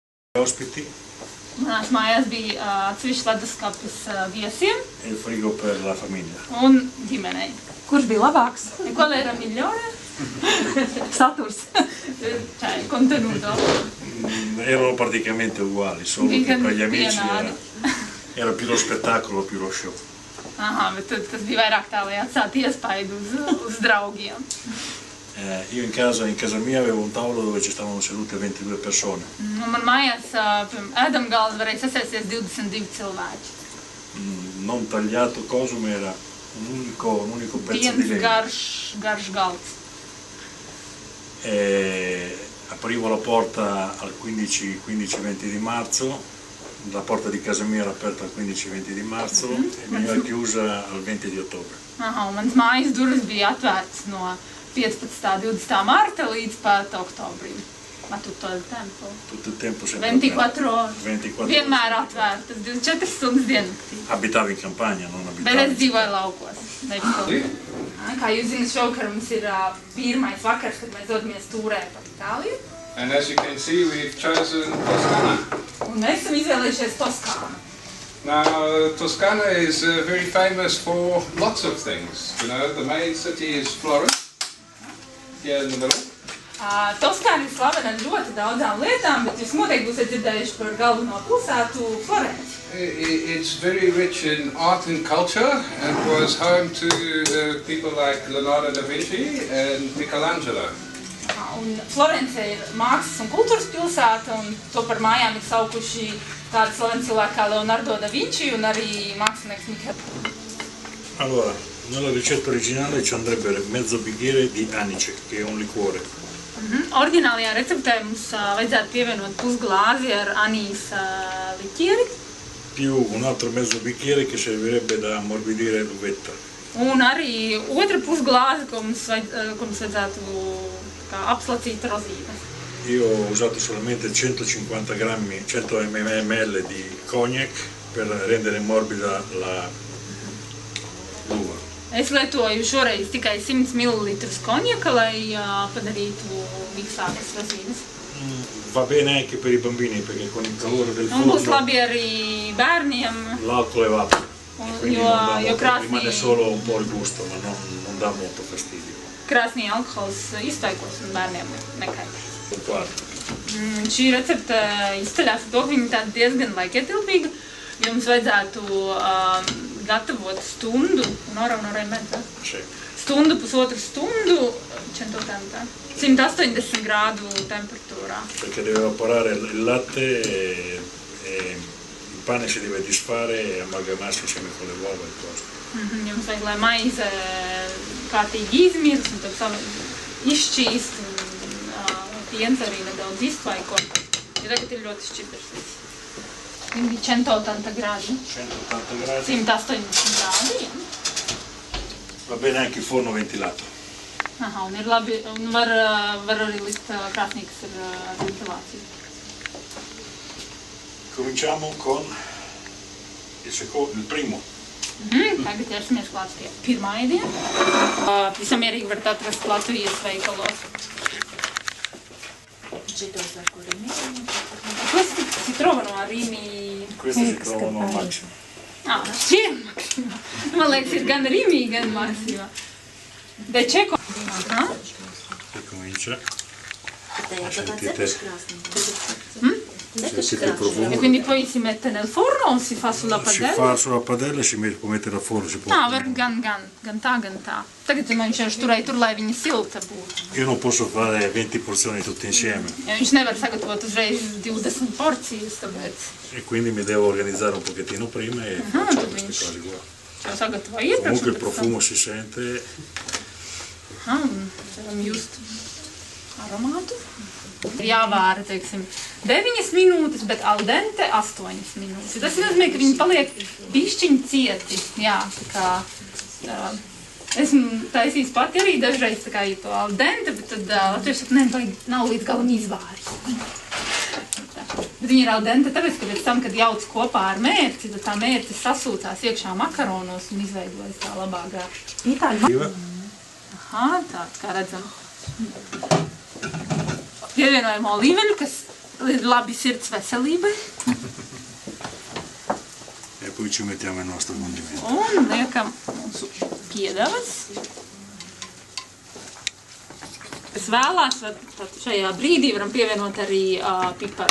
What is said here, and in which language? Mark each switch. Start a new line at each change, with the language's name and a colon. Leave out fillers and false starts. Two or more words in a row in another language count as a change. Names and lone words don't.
Italian: Ospiti.
Latvian: Manās mājās bija atsevišķi leduskapis viesiem.
Italian: Il frigo per la famiglia.
Latvian: Un ģimenei. Kurš bija labāks?
Italian: Qual era migliore?
Latvian: Saturs.
Italian: Cioè, contenuto. Erano praticamente uguali, solo che per gli amici era più lo spettacolo, più lo show.
Latvian: Aha, bet tas bija vairāk tā, lai atstātu iespaidu uz draugiem.
Italian: Io in casa mia avevo un tavolo dove ci stavano sedute 22 persone.
Latvian: Man mājās ēdam galda varēja sasēsties 22 cilvēki.
Italian: Non tagliato coso, ma era un unico pezzo di legno.
Latvian: Garš galds.
Italian: Aprivo la porta al 15-20 di marzo, la porta di casa mia era aperta al 15-20 di marzo e veniva chiusa al 20 di ottobre.
Latvian: Aha, un mans mājas durvis bija atvērts no 15. 20. marta līdz pat oktobrim.
Italian: Ma tutto il tempo? Tutto il tempo sempre 24 ore. 24
Latvian: Vienmēr atvērtas, 24 stundas diennaktī.
Italian: Abitavo in campagna, non abitavo
Latvian: Bet es
Italian: in
Latvian: dzīvoju laukos. Kā jūs zināt, šovakar mums ir pirmais vakars, kad mēs dodamies tūrē pa Itāliju.
English: And as you can see, we've chosen Toscana.
Latvian: Un mēs esam izvēlējušies Toskānu.
English: Now, Toscana is very famous for lots of things. You know, the main city is Florence, here in the middle.
Latvian: Toskāna ir slavena ar ļoti daudzām lietām, bet jūs noteikti būsiet dzirdējuši par galveno pilsētu Florenci.
English: It's very rich in art and culture and was home to people like Leonardo da Vinci and Michelangelo.
Latvian: Un Florence ir mākslas un kultūras pilsēta, un to par mājām ir saukuši tādi slaveni cilvēki kā Leonardo da Vinci un arī mākslinieks Michelangelo.
Italian: Allora, nella ricetta originale ci andrebbe mezzo bicchiere di anice, che è un liquore.
Latvian: Oriģinālajā receptē mums vajadzētu pievienot pusglāzi ar anīs liķieri.
Italian: Più un altro mezzo bicchiere che servirebbe da ammorbidire l'uvetta.
Latvian: Un arī otra pusglāze, ko mums vajadzētu apslacīt rozīnes.
Italian: Io ho usato solamente 150 grammi, 100 ml di cognac per rendere morbida l'uva.
Latvian: Es lietoju šoreiz tikai 100 ml konjaka, lai padarītu miksātas rozīnes.
Italian: Va bene anche per i bambini perché con il calore del
Latvian: Un būs
Italian: forno
Latvian: labi arī bērniem,
Italian: l'alcol evapora. Quindi
Latvian: jo
Italian: rimane solo un po' il gusto, ma non dà molto fastidio.
Latvian: krāsnī alkohols iztaikos un bērniem nekaitēs.
Italian: Guarda.
Latvian: Šī recepte izceļās ar to, ka viņa tāda diezgan laikietilpīga. Jums vajadzētu gatavot stundu, stundu, pusotru stundu, 180 grādu temperatūrā. Perché deve evaporare il latte e il pane si deve disfare e amalgamarsi insieme con le uova e cose. Jums vajag, lai maize kārtīgi izmirst un tad izšķīst un piens arī nedaudz iztvaiko. Jo tagad ir ļoti šķidrs viss. Viņi bija 180 grādi.
Italian: 180 gradi.
Latvian: 180 grādi, jā.
Italian: Va bene anche il forno ventilato.
Latvian: Aha, un ir labi, un var arī likt krāsnī, kas ir ventilācija.
Italian: Cominciamo con il primo.
Latvian: Tagad ķersimies klāt pie pirmā ēdiena. Visam mierīgi varat atrast Latvijas veikalos.
Italian: Questi si trovano a Rimini. Questi si trovano al Maximo. C'è il Maximo.
Latvian: Man liekas, ir gan Rimini, gan Maximo. De Čeko.
Italian: E comincia. Sentite il profumo. E quindi poi si mette nel forno o si fa sulla padella? Si fa sulla padella e si può mettere al forno.
Latvian: Var gan tā. Tagad viņš jau turēja tur, lai viņa silta būtu.
Italian: Io non posso fare 20 porzioni tutte insieme.
Latvian: Ja viņš nevar sagatavot uzreiz 20 porcijas, tāpēc.
Italian: E quindi mi devo organizzare un pochettino prima e faccio queste cose qua.
Latvian: Jau sagatavo iepriekš.
Italian: Comunque il profumo si sente.
Latvian: Varam just aromātu. Ir jāvāra, teiksim, 9 minūtes, bet
Italian: al dente
Latvian: 8 minūtes. Tas nozīmē, ka viņi paliek bišķiņi cieti. Jā, tā kā esmu taisījis pati arī dažreiz tā kā to
Italian: al dente,
Latvian: bet tad latvieši saka, nav līdz galam izvāris. Bet viņi ir
Italian: al dente,
Latvian: tāpēc, ka pēc tam, kad jauc kopā ar mērci, tad tā mērci sasūcās iekšā makaronos un izveidojas tā labā garša. Aha, tā kā redzam. Pievienojam olīveļu, kas labi sirds veselībai.
Italian: E poi ci mettiamo il nostro condimento.
Latvian: Un liekam mūsu piedevas. Es vēlās, tad šajā brīdī varam pievienot arī piparu.